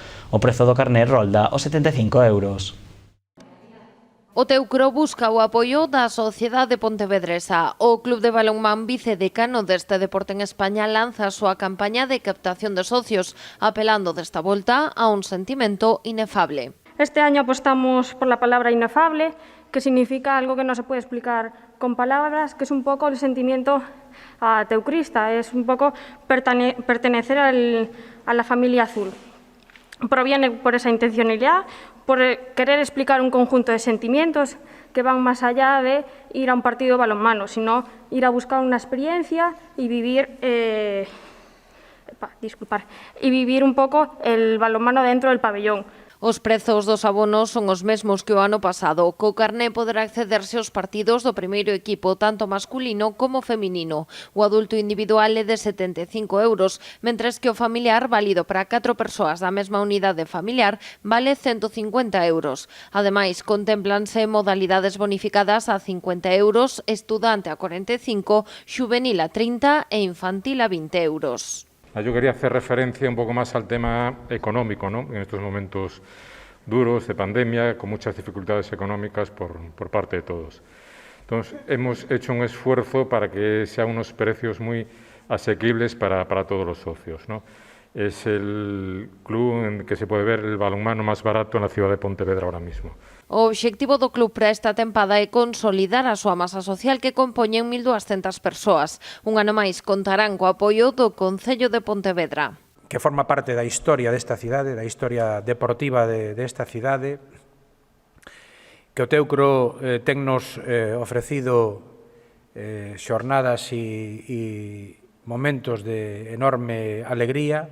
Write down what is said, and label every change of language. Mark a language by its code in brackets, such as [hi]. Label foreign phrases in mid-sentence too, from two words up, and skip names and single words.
[gl] O prezo do carné rolda os 75 euros. O Teucro busca o apoio da sociedade pontevedresa. O Club de Balonmán vicedecano deste deporte en España lanza a súa campaña de captación de socios, apelando desta volta a un sentimento inefable. [es] Este año apostamos por la palabra inefable, que significa algo que no se puede explicar con palabras, que es un poco el sentimiento teucrista, es un poco pertenecer a la familia azul. Proviene por esa intencionalidad, por querer explicar un conjunto de sentimientos que van más allá de ir a un partido de balonmano, sino ir a buscar una experiencia y vivir un poco el balonmano dentro del pabellón. [gl] Os prezos dos abonos son os mesmos que o ano pasado. Co carné poderá accederse aos partidos do primeiro equipo, tanto masculino como feminino. O adulto individual é de 75 euros, mentres que o familiar, válido para 4 persoas da mesma unidade familiar, vale 150 euros. Ademais, contémplanse modalidades bonificadas a 50 euros, estudante a 45, xuvenil a 30 e infantil a 20 euros. [es] Yo quería hacer referencia un poco más al tema económico, ¿no? En estos momentos duros de pandemia, con muchas dificultades económicas por parte de todos. Entonces, hemos hecho un esfuerzo para que sean unos precios muy asequibles para todos los socios, ¿no? Es el club en que se puede ver el balonmano más barato en la ciudad de Pontevedra ahora mismo. [gl] O obxectivo do club para esta tempada é consolidar a súa masa social que compoñen 1.200 persoas. Un ano máis contarán co apoio do Concello de Pontevedra. Que forma parte da historia desta cidade, da historia deportiva desta cidade, que o Teucro tennos ofrecido xornadas e momentos de enorme alegría.